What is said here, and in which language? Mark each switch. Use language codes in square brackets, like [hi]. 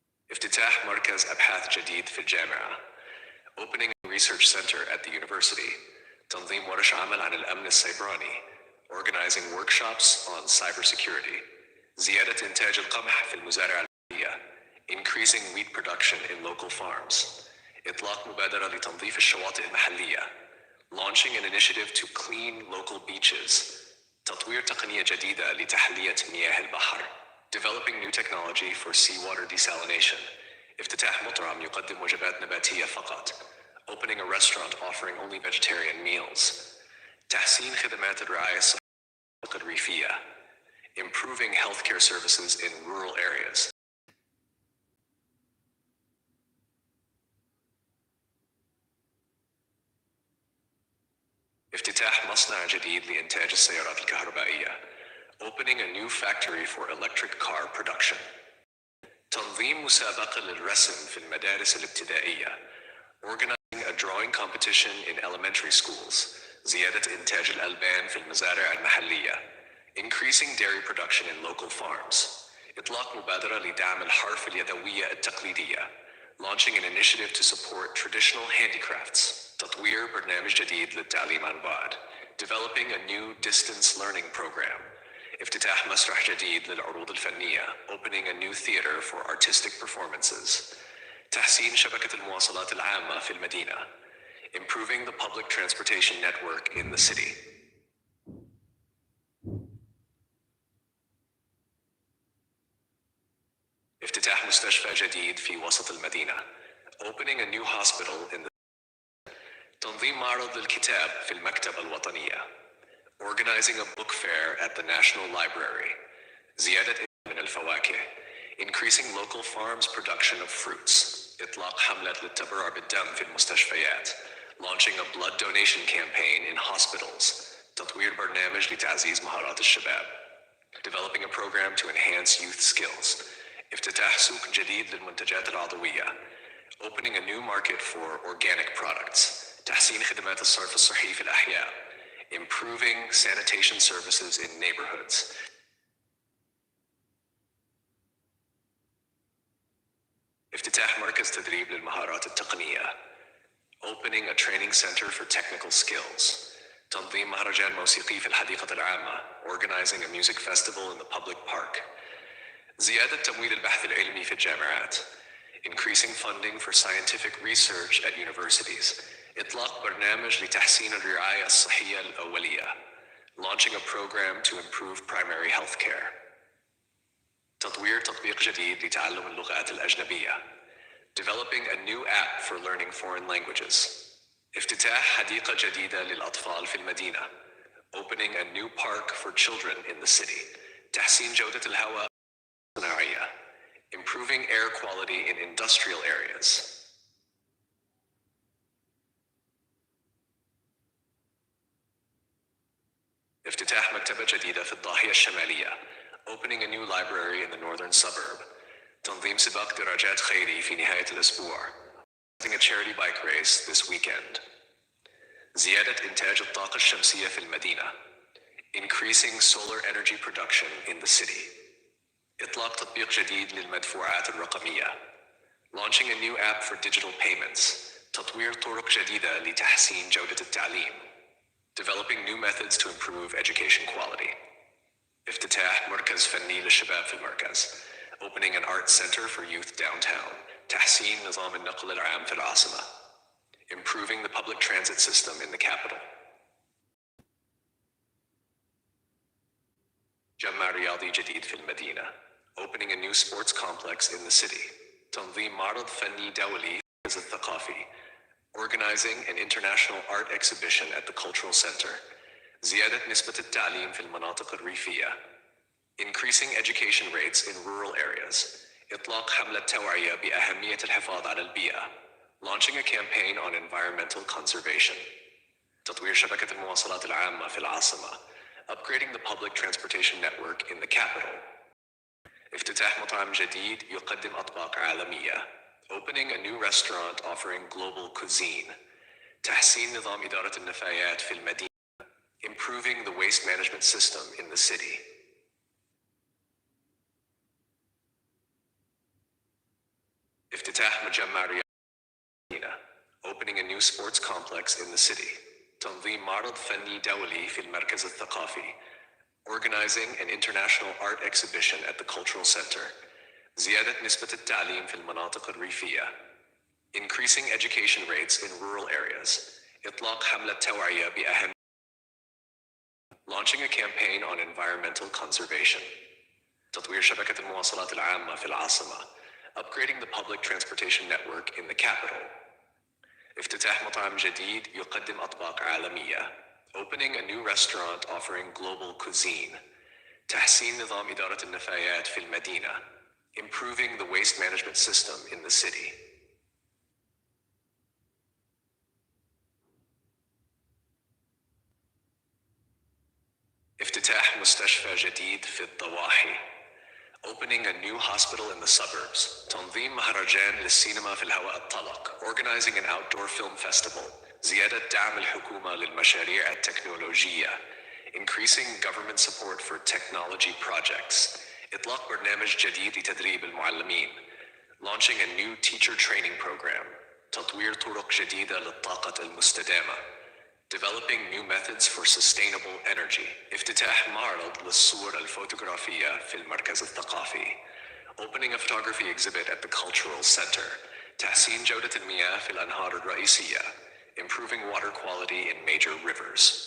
[ar] افتتاح مركز أبحاث جديد في الجامعة. [en] Opening a research center at the university. [ar] تنظيم ورش عمل عن الأمن السيبراني. [en] Organizing workshops on cybersecurity. [ar] زيادة إنتاج القمح في المزارع العربية. [en] Increasing wheat production in local farms. [ar] إطلاق مبادرة لتنظيف الشواطئ المحلية. [en] Launching an initiative to clean local beaches. [ar] تطوير تقنية جديدة لتحلية مياه البحر. [en] Developing new technology for seawater desalination. [ar] افتتاح مطعم يقدم وجبات نباتية فقط. [en] Opening a restaurant offering only vegetarian meals. [ar] تحسين خدمات الرعاية الصحية الريفية. [en] Improving healthcare services in rural areas. [ar] افتتاح مصنع جديد لإنتاج السيارات الكهربائية. [en] Opening a new factory for electric car production. [ar] تنظيم مسابقة للرسم في المدارس الابتدائية. [en] Organizing a drawing competition in elementary schools. [ar] زيادة إنتاج الألبان في المزارع المحلية. [en] Increasing dairy production in local farms. [ar] إطلاق مبادرة لدعم الحرف اليدوية التقليدية. [en] Launching an initiative to support traditional handicrafts. [ar] تطوير برنامج جديد للتعليم عن بعد. [en] Developing a new distance learning program. [ar] افتتاح مسرح جديد للعروض الفنية. [en] Opening a new theater for artistic performances. [ar] تحسين شبكة المواصلات العامة في المدينة. [en] Improving the public transportation network in the city. [ar] افتتاح مستشفى جديد في وسط المدينة. [en] Opening a new hospital in the [ar] تنظيم معرض للكتاب في المكتبة الوطنية. [en] Organizing a book fair at the National Library. [ar] زيادة من الفواكه. [en] Increasing local farms production of fruits. [ar] إطلاق حملة للتبرع بالدم في المستشفيات. [en] Launching a blood donation campaign in hospitals. [ar] تطوير برنامج لتعزيز مهارات الشباب. [en] Developing a program to enhance youth skills. [ar] افتتاح سوق جديد للمنتجات العضوية. [en] Opening a new market for organic products. [ar] تحسين خدمات الصرف الصحي في الأحياء. [en] Improving sanitation services in neighborhoods. [ar] افتتاح مركز تدريب للمهارات التقنية. [en] Opening a training center for technical skills. [ar] تنظيم مهرجان موسيقي في الحديقة العامة. [en] Organizing a music festival in the public park. [ar] زيادة تمويل البحث العلمي في الجامعات. [en] Increasing funding for scientific research at universities. [ar] إطلاق برنامج لتحسين الرعاية الصحية الأولية. [en] Launching a program to improve primary health care. [ar] تطوير تطبيق جديد لتعلم اللغات الأجنبية. [en] Developing a new app for learning foreign languages. [ar] افتتاح حديقة جديدة للأطفال في المدينة. [en] Opening a new park for children in the city. [ar] تحسين جودة الهواء الصناعية. [en] Improving air quality in industrial areas. [ar] افتتاح مكتبة جديدة في الضاحية الشمالية. [en] Opening a new library in the northern suburb. [ar] تنظيم سباق دراجات خيري في نهاية الأسبوع. [en] A charity bike race this weekend. [ar] زيادة إنتاج الطاقة الشمسية في المدينة. [en] Increasing solar energy production in the city. [ar] إطلاق تطبيق جديد للمدفوعات الرقمية. [en] Launching a new app for digital payments. [ar] تطوير طرق جديدة لتحسين جودة التعليم. [en] Developing new methods to improve education quality. [ar] افتتاح مركز فني للشباب في المركز. [en] Opening an art center for youth downtown. [ar] تحسين نظام النقل العام في العاصمة. [en] Improving the public transit system in the capital. [ar] مجمع رياضي جديد في المدينة. [en] Opening a new sports complex in the city. [ar] تنظيم معرض فني دولي في الثقافي. [en] Organizing an international art exhibition at the cultural center. [ar] زيادة نسبة التعليم في المناطق الريفية. [en] Increasing education rates in rural areas. [ar] إطلاق حملة توعية بأهمية الحفاظ على البيئة. [en] Launching a campaign on environmental conservation. [ar] تطوير شبكة المواصلات العامة في العاصمة. [en] Upgrading the public transportation network in the capital. [ar] افتتاح مطعم جديد يقدم أطباق عالمية. [en] Opening a new restaurant offering global cuisine. [ar] تحسين نظام إدارة النفايات في المدينة. [en] Improving the waste management system in the city. [ar] افتتاح مجمع رياضي. [en] Opening a new sports complex in the city. [ar] تنظيم معرض فني دولي في المركز الثقافي. [en] Organizing an international art exhibition at the cultural center. [ar] زيادة نسبة التعليم في المناطق الريفية. [en] Increasing education rates in rural areas. [ar] إطلاق حملة توعية بأهمية. [en] Launching a campaign on environmental conservation. [ar] تطوير شبكة المواصلات العامة في العاصمة. [en] Upgrading the public transportation network in the capital. [ar] افتتاح مطعم جديد يقدم أطباق عالمية. [en] Opening a new restaurant offering global cuisine. [ar] تحسين نظام إدارة النفايات في المدينة. [en] Improving the waste management system in the city. [ar] افتتاح مستشفى جديد في الضواحي. [en] Opening a new hospital in the suburbs. [ar] تنظيم مهرجان للسينما في الهواء الطلق. [en] Organizing an outdoor film festival. [ar] زيادة دعم الحكومة للمشاريع التكنولوجية. [en] Increasing government support for technology projects. [ar] إطلاق برنامج جديد لتدريب المعلمين. [en] Launching a new teacher training program. [ar] تطوير طرق جديدة للطاقة المستدامة. [en] Developing new methods for sustainable energy. [ar] افتتاح معرض للصور الفوتوغرافية في المركز الثقافي. [en] Opening a photography exhibit at the cultural center. [ar] تحسين جودة المياه في الأنهار الرئيسية. [en] Improving water quality in major rivers.